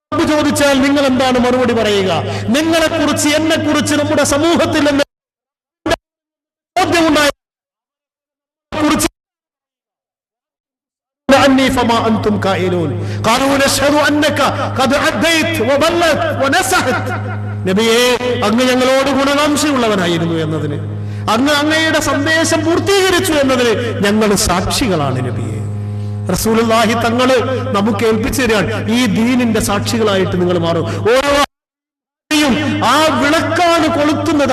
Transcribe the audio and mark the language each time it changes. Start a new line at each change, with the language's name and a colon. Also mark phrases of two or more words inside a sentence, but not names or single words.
Malayalam: ചോദിച്ചാൽ നിങ്ങൾ എന്താണ് മറുപടി പറയുക? നിങ്ങളെക്കുറിച്ച്, എന്നെക്കുറിച്ച്, നമ്മുടെ സമൂഹത്തിൽ നിന്ന് ബോധ്യമുണ്ടായ
Arabic: فما أنتم قائلون قالوا نشهد أنك قد عديت وبلغت ونصحت.
Malayalam: നബിയേ, അങ്ങ് ഞങ്ങളോട് ഗുണകാംക്ഷയുള്ളവനായിരുന്നു എന്നതിന്, അങ്ങ് അങ്ങയുടെ സന്ദേശം പൂർത്തീകരിച്ചു എന്നതിന് ഞങ്ങൾ സാക്ഷികളാണ് നബിയേ. റസൂലുള്ളാഹി തങ്ങള് നമുക്ക് ഏൽപ്പിച്ചു തരാൻ ഈ ദീനിന്റെ സാക്ഷികളായിട്ട് നിങ്ങൾ മാറും. ഓരോ ആ വിളക്കാണ് കൊളുത്തുന്നത്.